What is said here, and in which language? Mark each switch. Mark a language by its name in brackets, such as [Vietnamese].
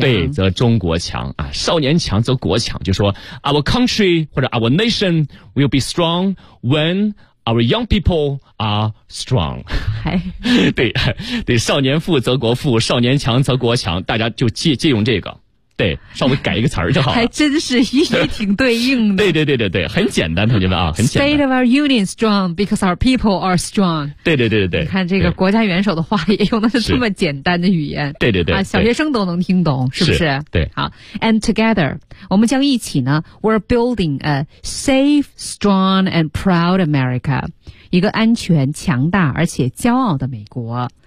[Chinese] 对，则中国强啊，“少年强则国强”，就说 [English] “our country [Chinese] 或者 [English] our nation will be strong when our young people are strong”。 [Chinese] 哎，对对，“少年富则国富，少年强则国强”，大家就借用这个。对，稍微改一个词儿就好了。还真是一一挺对应的。对对对对对，很简单，同学们啊，很简单。 [English] State of our union strong because our people are strong。 [Chinese] 对对对对对，你看这个国家元首的话也用的是这么简单的语言。对对对，啊，小学生都能听懂，是不是？是对。好 [English] ，and together， [Chinese] 我们将一起呢 [English] ，we're building a safe, strong, and proud America， [Chinese] 一个安全、强大而且骄傲的美国。